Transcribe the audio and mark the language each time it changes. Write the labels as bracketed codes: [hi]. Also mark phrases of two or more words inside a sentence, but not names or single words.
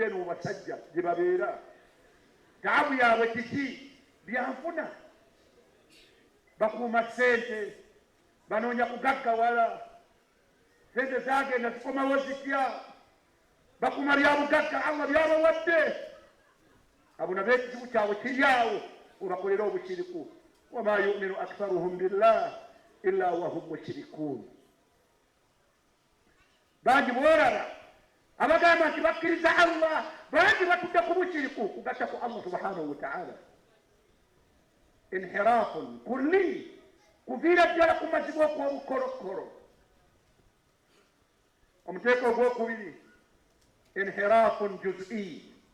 [lg] eno mu basajja gye babeera taabu yaabwe kiki byanfuna bakuuma ssente banoonya kugaggawala sente zagenda zikomawo zitya bakuuma bya bugagga Allah byabawadde abo nabo ekizibu kyabwe kiryawo obakolera obushiriku [ar] وما يؤمن أكثرهم بالله إلا وهم مشركون [lg] bangi bworaba abagamba nti bakkiriza Allah bangi batudde ku bushiriku kugatta ku Allah [ar] سبحانه وتعالى انحراف كلي [lg] kuviira ddala ku mazibu okw'obukolokolo omuteeko ogwokubiri [ar] انحراف جزئي